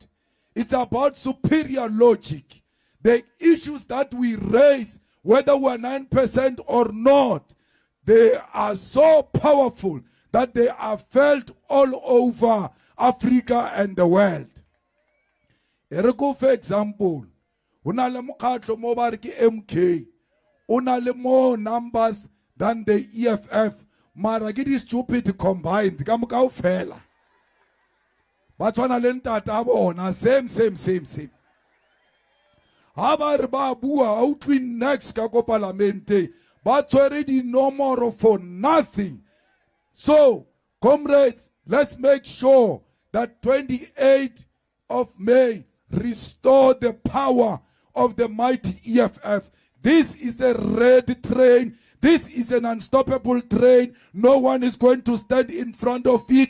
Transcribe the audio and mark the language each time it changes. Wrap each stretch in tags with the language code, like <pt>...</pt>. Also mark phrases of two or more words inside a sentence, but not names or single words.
<en>It's about superior logic. The issues that we raise, whether we're 9% or not, they are so powerful that they are felt all over Africa and the world. For example,</en> <nso>unale mokhatlo mo ba re ke MK, unale</nso> <en>more numbers than the EFF,</en> <nso>mara ke di</nso> <en>stupid combined</en> <nso>ka moka o fela. Ba tshwana le ntata bona, same. Ha ba re ba bua o twi next ka ko parlamente, ba tshwere di nomoro</nso> <en>for nothing. So, comrades, let's make sure that 28th of May restore the power of the mighty EFF. This is a red train. This is an unstoppable train. No one is going to stand in front of it.</en>